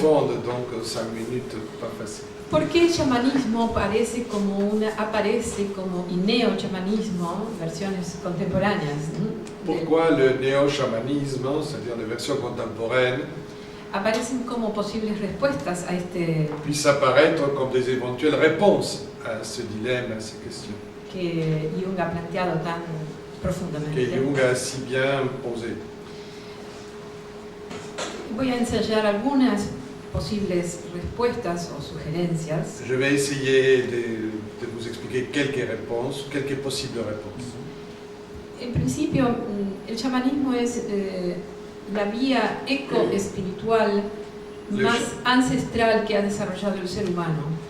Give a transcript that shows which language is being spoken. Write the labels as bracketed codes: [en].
[fr] profonds, donc 5 minutes, pas facile. [es] ¿Por qué el chamanismo aparece como y neo-chamanismo, versiones contemporáneas? [fr] Pourquoi le néo-chamanisme, c'est-à-dire les versions contemporaines, [es] Aparecen como posibles respuestas a este [fr] puissent apparaître comme des éventuelles réponses à ce dilemme, à ces questions, [es] que Jung ha planteado tan [fr] que [es] profundamente. [fr] Jung a si bien posé. [es] Voy a ensayar algunas posibles respuestas o sugerencias. [fr] Je vais essayer de vous expliquer quelques réponses, quelques possibles réponses. [es] En principio, el chamanismo es la vía eco-espiritual más ancestral que ha desarrollado el ser humano.